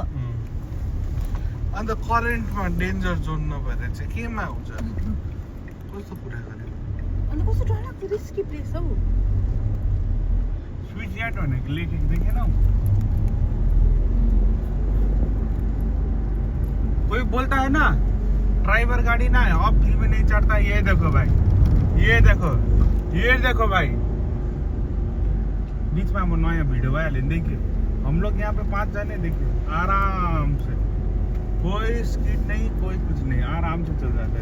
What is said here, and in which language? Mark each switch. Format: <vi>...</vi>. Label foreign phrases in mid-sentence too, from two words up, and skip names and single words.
<ne>अन्त करेन्टमा</ne> <en>danger zone</en> <ne>नभएर चाहिँ केमा हुन्छ? कस्तो कुरा गरेको? अनि कस्तो डरलाग्दो</ne> <en>risky place</en> <ne>हौ।</ne> <en>switch yard</en> <ne>भनेको लेखेको देखेनौ?</ne> <hi>कोही बोल्ता है ना? ड्राइवर गाड़ी ना अब फिर भी नहीं चढ़ता। ये देखो भाई, ये देखो, ये देखो भाई। बीच में हम नया वीडियो वाले देखिए, हम लोग यहाँ पे 5 जने देखिए आराम से, कोई स्किड नहीं, कोई कुछ नहीं, आराम से चल जाता है।</hi>